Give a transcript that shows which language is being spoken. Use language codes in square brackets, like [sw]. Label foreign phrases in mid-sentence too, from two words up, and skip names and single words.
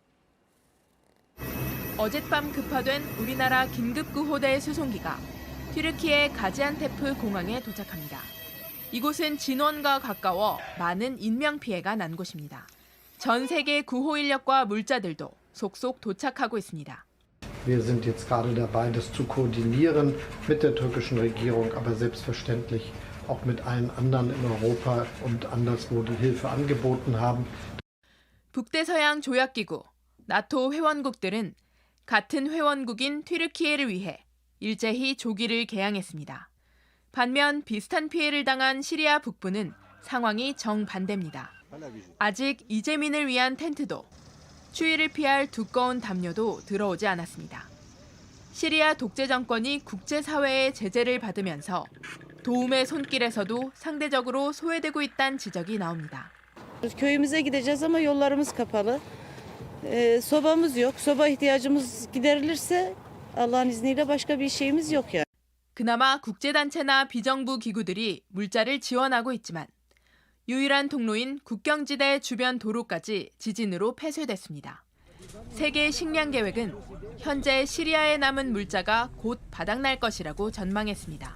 [ko] 어젯밤 급파된 우리나라 긴급구호대 수송기가 튀르키예 가지안테프 공항에 도착합니다. 이곳은 진원과 가까워 많은 인명피해가 난 곳입니다. 전 세계 구호 인력과 물자들도 속속 도착하고 있습니다. [de] Wir sind jetzt gerade dabei, das zu koordinieren mit der türkischen Regierung, aber selbstverständlich auch mit allen anderen in Europa und anderswo die Hilfe angeboten haben. [ko] 북대서양 조약기구, 나토 회원국들은 같은 회원국인 튀르키예를 위해 일제히 조기를 개항했습니다. 반면 비슷한 피해를 당한 시리아 북부는 상황이 정반대입니다. 아직 이재민을 위한 텐트도 추위를 피할 두꺼운 담요도 들어오지 않았습니다. 시리아 독재 정권이 국제사회의 제재를 받으면서 도움의 손길에서도 상대적으로 소외되고 있다는 지적이 나옵니다. [tr] Köyümüze gideceğiz ama yollarımız kapalı. Sobamız yok. Soba ihtiyacımız giderilirse Allah'ın izniyle başka bir şeyimiz yok yani. [ko] 그나마 국제단체나 비정부 기구들이 물자를 지원하고 있지만 유일한 통로인 국경지대 주변 도로까지 지진으로 폐쇄됐습니다. 세계 식량 계획은 현재 시리아에 남은 물자가 곧 바닥날 것이라고 전망했습니다.